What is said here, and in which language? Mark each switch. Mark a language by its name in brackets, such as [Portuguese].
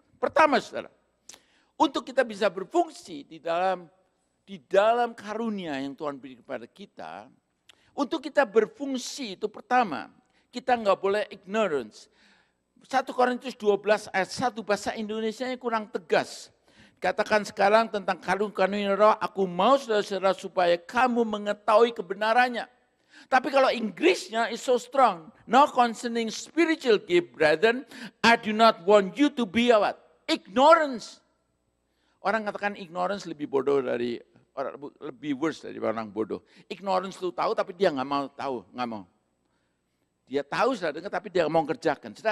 [Indonesian] Pertama saudara, untuk kita bisa berfungsi di dalam karunia yang Tuhan beri kepada kita, untuk kita berfungsi itu pertama, kita enggak boleh ignorance. 1 Korintus 12 ayat 1 bahasa Indonesianya kurang tegas. Katakan sekarang tentang karunia roh, aku mau saudara-saudara supaya kamu mengetahui kebenarannya. Tapi kalau Inggrisnya [English] is so strong. Now concerning spiritual gift, brethren, I do not want you to be what? Ignorance. [Indonesian] Orang katakan ignorance lebih bodoh dari lebih worse dari orang bodoh. Ignorance itu tahu tapi dia nggak mau tahu, nggak mau. Dia tahu sudah dengar tapi dia nggak mau kerjakan.